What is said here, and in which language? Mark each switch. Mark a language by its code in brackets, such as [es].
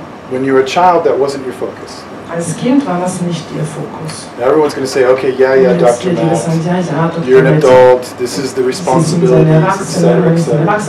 [en] When you were a child, that wasn't your focus. [de] Als Kind war das nicht ihr Fokus. [en] Everyone's going to say, okay, yeah, Dr. Matt, you're an adult, this is the responsibilities, etc., etc.